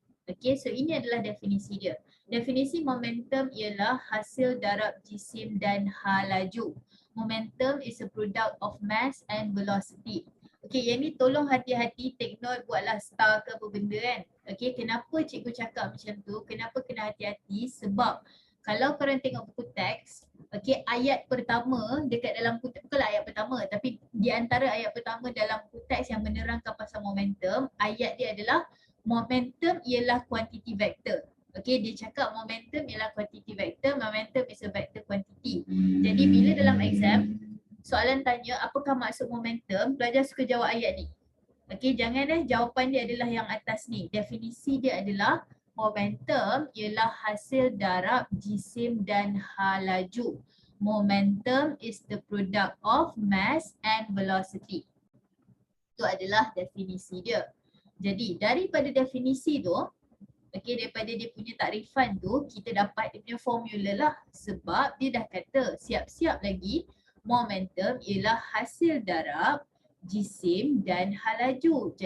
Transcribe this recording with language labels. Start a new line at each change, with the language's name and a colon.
Malay: Okay, so ini adalah definisi dia. Definisi momentum ialah hasil darab jisim dan hal laju.
English: Momentum is a product of mass and velocity.
Malay: Okay, yang ni tolong hati-hati,
English: take note,
Malay: buatlah star ke apa benda kan. Okay, kenapa cikgu cakap macam tu, kenapa kena hati-hati, sebab kalau korang tengok buku teks, okay, ayat pertama dekat dalam buku teks, bukanlah ayat pertama, tapi di antara ayat pertama dalam buku teks yang menerangkan pasal momentum, ayat dia adalah momentum ialah quantity vector. Okay, dia cakap momentum ialah quantity vector,
English: momentum is a vector quantity.
Malay: Jadi bila dalam exam, soalan tanya apakah maksud momentum, pelajar suka jawab ayat ni. Okay, jangan jawapan dia adalah yang atas ni. Definisi dia adalah momentum ialah hasil darab jisim dan hal laju.
English: Momentum is the product of mass and velocity.
Malay: Itu adalah definisi dia. Jadi daripada definisi tu, okay, daripada dia punya takrifan tu, kita dapat dia punya formula lah. Sebab dia dah kata siap-siap lagi momentum ialah hasil darab jisim dan hal laju.